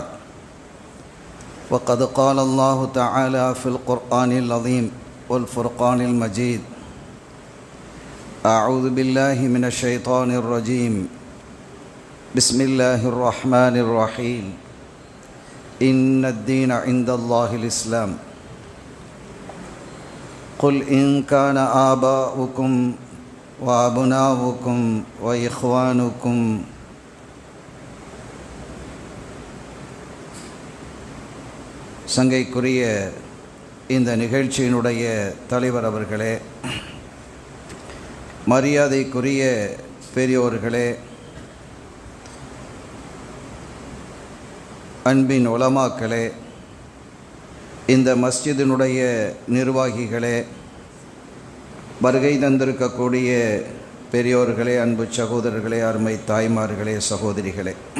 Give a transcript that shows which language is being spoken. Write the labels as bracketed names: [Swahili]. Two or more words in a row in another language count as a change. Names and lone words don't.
[Arabic] وقد قال الله تعالى في القرآن العظيم والفرقان المجيد: أعوذ بالله من الشيطان الرجيم، بسم الله الرحمن الرحيم، إن الدين عند الله الإسلام، قل إن كان آباؤكم وأبناؤكم وإخوانكم [Tamil] சங்கைக்குரிய இந்த நிகழ்ச்சியினுடைய தலைவர் அவர்களே, மரியாதைக்குரிய பெரியோர்களே, அன்பின் உலமாக்களே, இந்த மஸ்ஜிதினுடைய நிர்வாகிகளே, வருகை தந்திருக்கக்கூடிய பெரியோர்களே, அன்பு சகோதரர்களே, அருமை தாய்மார்களே, சகோதரிகளே,